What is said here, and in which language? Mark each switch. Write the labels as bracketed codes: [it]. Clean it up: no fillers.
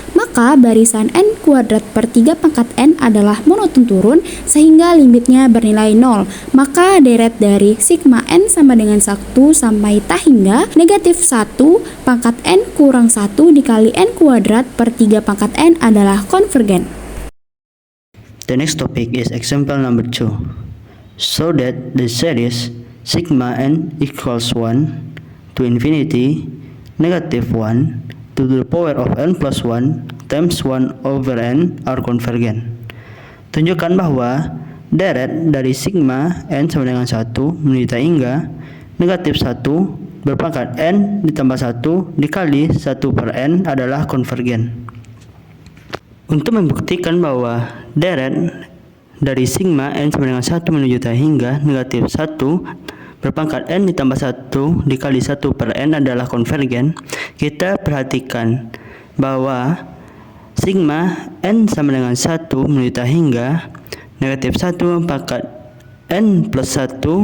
[id] Maka barisan n kuadrat per 3 pangkat n adalah monoton turun sehingga limitnya bernilai 0. Maka deret dari sigma n sama dengan 1 sampai tak hingga negatif 1 pangkat n kurang 1 dikali n kuadrat per 3 pangkat n adalah konvergen. [en] The next topic is example number 2. So that the series sigma n equals 1 to infinity negative 1 to the power of n plus 1 times 1 over n are convergent. [id] Tunjukkan bahwa deret dari sigma n sama dengan 1 menuju tak hingga negatif 1 berpangkat n ditambah 1 dikali 1 per n adalah konvergen. Untuk membuktikan bahwa deret dari sigma n sama dengan 1 menuju tak hingga negatif 1 berpangkat n ditambah 1 dikali 1 per n adalah konvergen, kita perhatikan bahwa sigma n sama dengan 1 menuju tak hingga negatif 1 pangkat n plus 1